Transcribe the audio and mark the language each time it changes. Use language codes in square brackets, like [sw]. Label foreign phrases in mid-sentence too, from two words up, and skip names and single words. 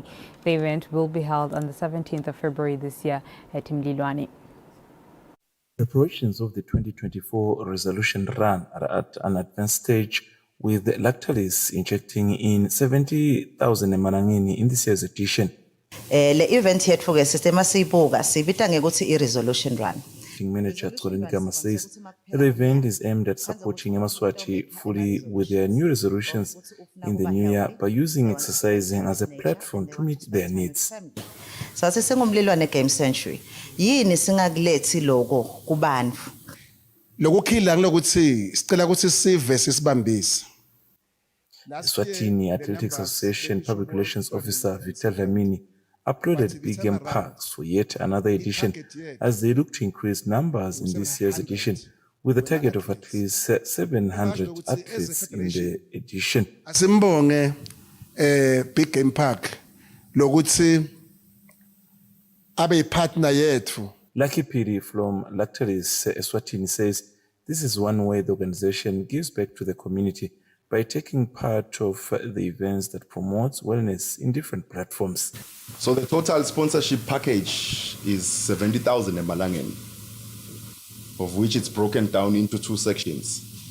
[en] The event will be held on the 17th of February this year at Mlilwane. Preparations of the 2024 Resolution Run are at an advanced stage, with Lactalis injecting in 70,000 emalangeni in this year's edition. [ss] Le event yethu ke sistema siyibuka sibita ngekuthi i-Resolution Run. [en] Manager Tsolenikama says the event is aimed at supporting Emaswati fully with their new resolutions in the new year by using exercising as a platform to meet their needs. [ss] Sathi sengumlilwane game century yini singakulethi lokho kubantu lokukhila ngilokuthi sicela ukuthi sive sisibambise. [en] Eswatini Athletics Association Public Relations Officer Victor Dlamini uploaded Big Game Parks for yet another edition as they look to increase numbers in this year's edition with a target of at least 700 athletes in the edition. [ss] Asimbonge Big Game Park lokuthi abe partner yethu. [en] Lucky Piri from Lactalis Eswatini says this is one way the organization gives back to the community by taking part of the events that promotes wellness in different platforms. So the total sponsorship package is 70,000 emalangeni, of which it's broken down into two sections.